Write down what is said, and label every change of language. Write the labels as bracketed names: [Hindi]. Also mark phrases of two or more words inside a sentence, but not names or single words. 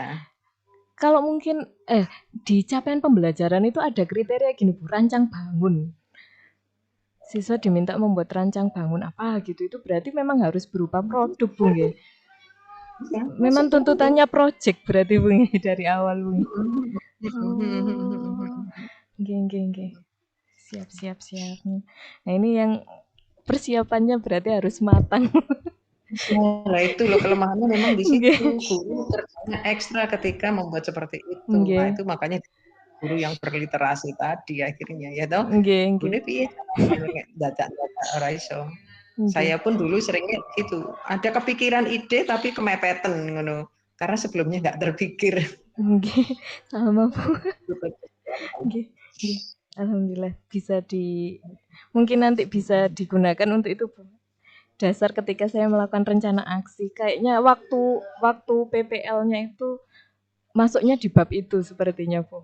[Indonesian] Kalau mungkin di capaian pembelajaran itu ada kriteria gini Bu, rancang bangun. Siswa diminta membuat rancang bangun apa gitu, itu berarti memang harus berupa produk Bu nggih? Ya, Memang masuk tuntutannya project berarti Bu nggih dari awal Bu nggih? Oh, nggih. Siap. Nah, ini yang persiapannya berarti harus matang. Nah itu loh kelemahannya memang di situ, Nggih, guru kerjanya ekstra ketika membuat seperti itu. Nah nggih, itu makanya guru yang berliterasi tadi akhirnya ya toh, nggih, [Javanese] gune piye carane nek dadak-dadak ora iso. [Indonesian] nggih, Saya pun dulu seringnya gitu, ada kepikiran ide tapi [Javanese] kemepeten ngono, [Indonesian] karena sebelumnya nggak terpikir. nggih, sama Bu, nggih. Alhamdulillah mungkin nanti bisa digunakan untuk itu Bu. Dasar ketika saya melakukan rencana aksi, kayaknya waktu waktu PPL-nya itu masuknya di bab itu sepertinya Bu.